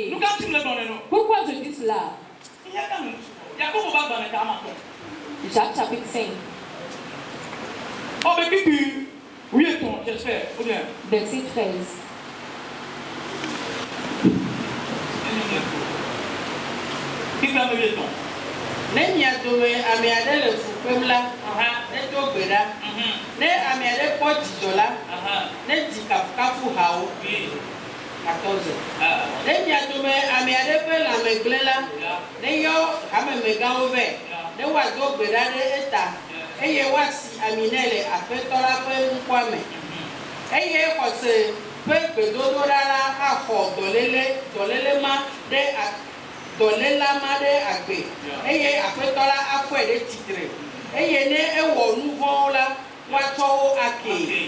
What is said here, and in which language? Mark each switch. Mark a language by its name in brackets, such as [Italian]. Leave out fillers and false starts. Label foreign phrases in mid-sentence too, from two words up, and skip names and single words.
[French] Pourquoi je dis cela? Jacques chapitre 5. Oh, mais qui oui, j'espère. Verset 13. Qui va me dire [Ewe] ne miadome ame aɖe le fukpem la ne do gbe ɖa ne ame aɖe kpɔ dzidzɔ la ne di kafukafu hawo 14 ne miadome ame aɖe ƒe lãme gblẽ la ne yɔ hamemegãwo vɛ ne woado gbe ɖa ɖe eta eye woasi ami nɛ le aƒetɔ la ƒe ŋkɔame eye xɔse ƒe gbedodoɖa la axɔ dɔléle ma ɖe dɔléla ma ɖe agbe eye aƒetɔ la afɔe ɖe tsitre eye ne ewɔ nu vɔ̃wo la woatsɔ wo akee.